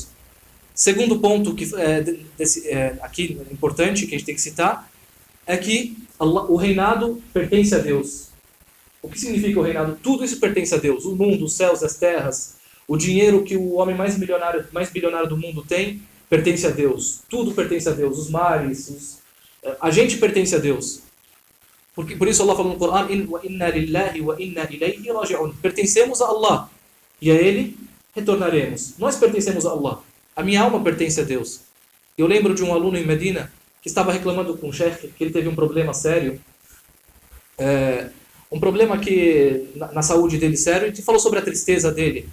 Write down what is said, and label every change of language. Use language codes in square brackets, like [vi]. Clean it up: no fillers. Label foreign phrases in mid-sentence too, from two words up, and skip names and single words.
[pt] Segundo ponto que aqui importante que a gente tem que citar é que o reinado pertence a Deus. O que significa o reinado? Tudo isso pertence a Deus. O mundo, os céus, as terras, o dinheiro que o homem mais bilionário do mundo tem, pertence a Deus. Tudo pertence a Deus. Os mares, a gente pertence a Deus. Por isso Allah falou no Corão, [ar] إنا لله وإنا إليه راجعون. [pt] Pertencemos a Allah e a Ele retornaremos. Nós pertencemos a Allah. A minha alma pertence a Deus. Eu lembro de um aluno em Medina que estava reclamando com o chefe que ele teve um problema sério. Um problema na saúde dele sério, e falou sobre a tristeza dele.